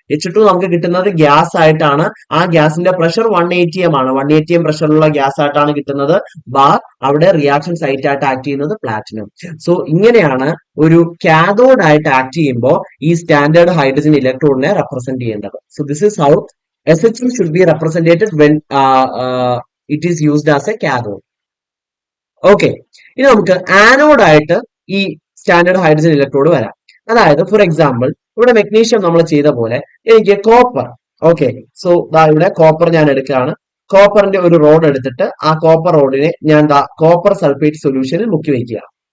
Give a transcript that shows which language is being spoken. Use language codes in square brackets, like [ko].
[ml] H2 നമുക്ക് കിട്ടുന്നത് gas ആയിട്ടാണ്. ആ ഗ്യാസിന്റെ പ്രഷർ 180 ആണ്. 180 പ്രഷറുള്ള ഗ്യാസ് ആയിട്ടാണ് കിട്ടുന്നത്. ബാർ അവിടെ റിയാക്ഷൻ സൈറ്റ് ആയിട്ട് ആക്ട് ചെയ്യുന്നത് പ്ലാറ്റിനം. സോ ഇങ്ങനെയാണ് ഒരു കാഥോഡ് ആയിട്ട് ആക്ട് ചെയ്യുമ്പോൾ ഈ സ്റ്റാൻഡേർഡ് ഹൈഡ്രജൻ ഇലക്ട്രോണിനെ റെപ്രസെന്റ് ചെയ്യേണ്ടത്. [en] So this is how SHE should be represented when it is used as a cathode. [ml] Okay, ഇനി നമുക്ക് ആനോഡ് ആയിട്ട് ഈ സ്റ്റാൻഡേർഡ് ഹൈഡ്രജൻ ഇലക്ട്രോഡ് വരാം. അതായത് ഫോർ എക്സാമ്പിൾ ഇവിടെ മെഗ്നീഷ്യം നമ്മൾ ചെയ്ത പോലെ എനിക്ക് കോപ്പർ, ഓക്കെ, സോ ഇവിടെ കോപ്പർ ഞാൻ എടുക്കുകയാണ്. കോപ്പറിന്റെ ഒരു റോഡ് എടുത്തിട്ട് ആ കോപ്പർ റോഡിനെ ഞാൻ കോപ്പർ സൾഫേറ്റ് സൊല്യൂഷനിൽ മുക്കി വെക്കുകയാണ്.